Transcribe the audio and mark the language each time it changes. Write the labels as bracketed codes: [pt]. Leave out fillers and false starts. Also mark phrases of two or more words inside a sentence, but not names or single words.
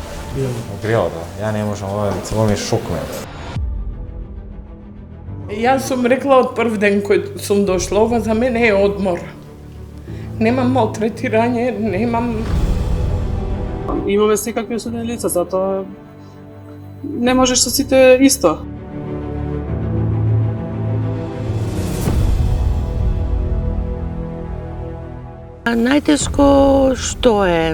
[sr] Ogrijao, da. Ja ne možem, ovo mi je šok me. Ja sam rekla od prvi den koji sam došla, ovo za mene je odmor. Nemam maltretiranje, nemam... [mk] Имаме секакви осудени лица, затоа не можеш со сите исто. Најтешко што е?